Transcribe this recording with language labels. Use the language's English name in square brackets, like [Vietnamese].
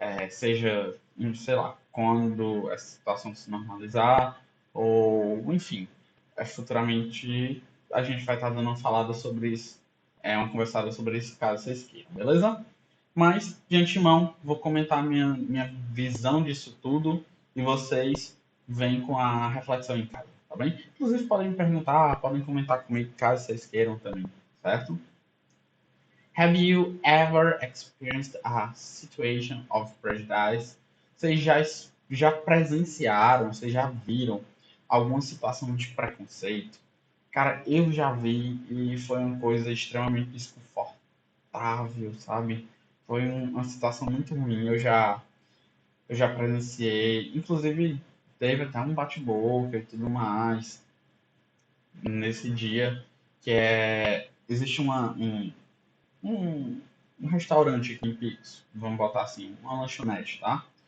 [Portuguese] Seja, sei lá, quando essa situação se normalizar, ou enfim, futuramente a gente vai estar dando uma falada sobre isso, uma conversada sobre isso caso vocês queiram, beleza? Mas, de antemão, vou comentar minha visão disso tudo e vocês vêm com a reflexão em casa, tá bem? Inclusive, podem me perguntar, podem comentar comigo caso vocês queiram também, certo? [English] Have you ever experienced a situation of prejudice? [Portuguese] Vocês já presenciaram, vocês já viram alguma situação de preconceito? Cara, eu já vi e foi uma coisa extremamente desconfortável, sabe? Foi uma situação muito ruim. Eu já presenciei, inclusive teve até um bate-boca e tudo mais nesse dia, existe um, um restaurante aqui em Pix, vamos botar assim, uma lanchonete, tá?